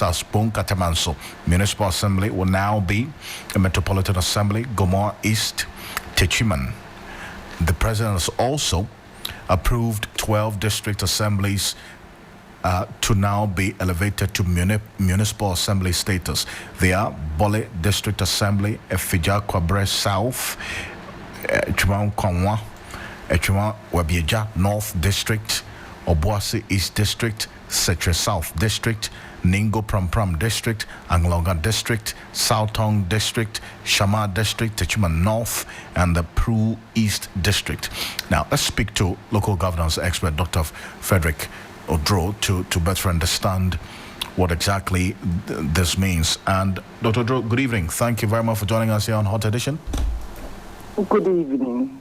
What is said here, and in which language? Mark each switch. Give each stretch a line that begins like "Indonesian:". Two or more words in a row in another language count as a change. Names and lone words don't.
English: As Katamanso Municipal Assembly will now be a metropolitan assembly. Gomoa East, Techiman. The President has also approved 12 district assemblies to now be elevated to municipal assembly status. They are Bole District Assembly, Efija Kwabre South, Chuma Kwanwa, Chuma Wabieja North District, Obuasi East District, Setre South District, Ningo Pram District, Anglonga District, Southong District, Shama District, Techiman North, and the Pru East District. Now, let's speak to local governance expert Dr. Frederick Odro to better understand what exactly this means. And Dr. Odro, good evening. Thank you very much for joining us here on Hot Edition. Good evening.